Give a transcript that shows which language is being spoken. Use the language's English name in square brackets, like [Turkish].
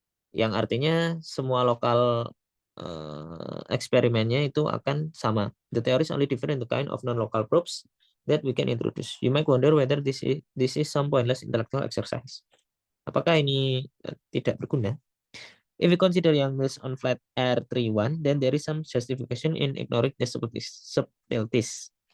[Indonesian] Yang artinya semua lokal eksperimennya itu akan sama. [English] The theory is only different in the kind of non-local probes that we can introduce. You might wonder whether this is some pointless intellectual exercise. [Indonesian] Apakah ini tidak berguna? [English] If we consider Yang-Mills on flat R31, then there is some justification in ignoring the subtleties.